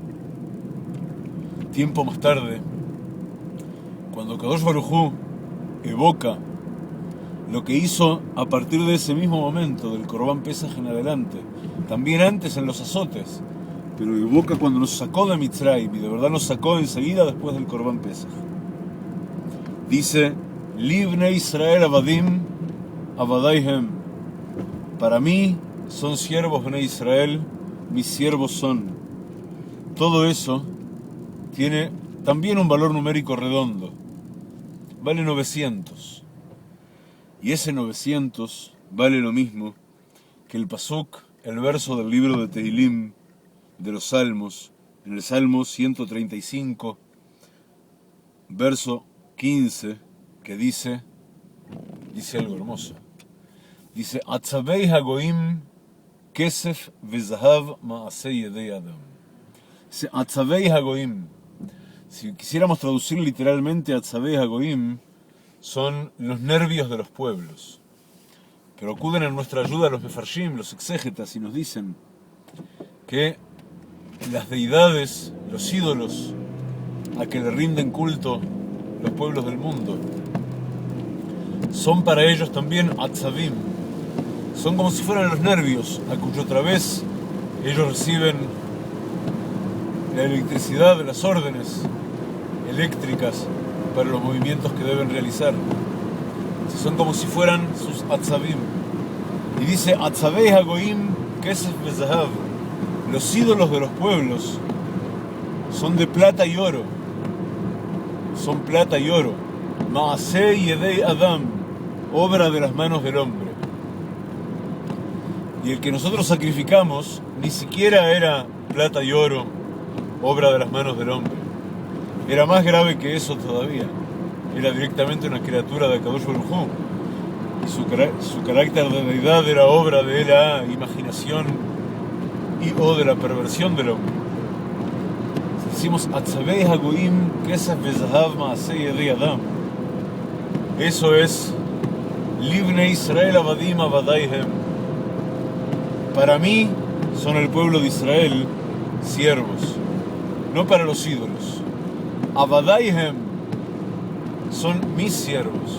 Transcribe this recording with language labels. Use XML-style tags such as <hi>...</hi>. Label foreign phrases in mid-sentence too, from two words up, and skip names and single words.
<es>Tiempo más tarde, cuando</es> <he>קדוש ברוך הוא</he> <es>evoca lo que hizo a partir de ese mismo momento, del</es> <he>קרבן פסח</he> <es>en adelante, también antes en los azotes, pero evoca cuando nos sacó de Mitzrayim, y de verdad nos sacó enseguida después del</es> <he>קרבן פסח. Dice: לי בני ישראל עבדים, עבדיהם.</he> <es>Para mí son siervos</es> <he>בני ישראל,</he> <es>mis siervos son. Todo eso tiene también un valor numérico redondo. Vale 900. Y ese 900 vale lo mismo que el pasuk, el verso del libro de Tehilim, de los Salmos, en el Salmo 135, verso 15, que dice algo hermoso. Dice,</es> <he>עצבי הגוים כסף וזהב מעשה ידי אדם.</he> <es>Dice,</es> <he>עצבי הגוים.</he> <es>Si quisiéramos traducir literalmente,</es> <he>עצבי הגוים</he> <es>son los nervios de los pueblos. Pero acuden en nuestra ayuda los mefarshim, los exégetas, y nos dicen que las deidades, los ídolos a que le rinden culto los pueblos del mundo, son para ellos también atzavim. Son como si fueran los nervios a cuyo través ellos reciben la electricidad de las órdenes eléctricas para los movimientos que deben realizar. Son como si fueran sus atzavim. Y dice,</es> <he>עצבי הגוים כסף בזהב.</he> <es>Los ídolos de los pueblos son de plata y oro. Son plata y oro.</es> <he>מעשה ידי אדם,</he> <es>obra de las manos del hombre. Y el que nosotros sacrificamos ni siquiera era plata y oro, obra de las manos del hombre. Era más grave que eso todavía. Era directamente una criatura de</es> <he>הקדוש ברוך הוא.</he> <es>Y su carácter de deidad era obra de la imaginación o de la perversión del hombre. Decimos,</es> <he>עצבי הגוים כסף וזהב מעשה ידי אדם.</he> <es>Eso es</es> <he>לבני ישראל עבדים עבדיהם.</he> <es>Para mí son el pueblo de Israel siervos, no para los ídolos. Avadaihem son mis siervos.</es>